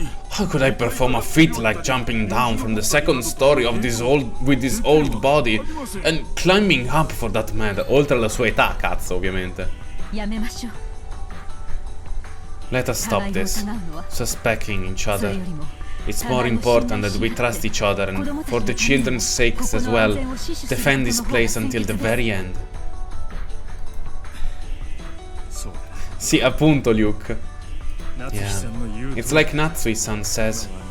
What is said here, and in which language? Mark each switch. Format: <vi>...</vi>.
<en>How could I perform a feat like jumping down from the second story of this old body and climbing up for that matter?</en> <it>Oltre alla sua età, cazzo, ovviamente.</it> <en>Let us stop this, suspecting each other. It's more important that we trust each other and, for the children's sakes as well, defend this place until the very end.</en> <it>Sì, appunto,</it> <en>Luke. Yeah. It's like Natsui-san says.</en>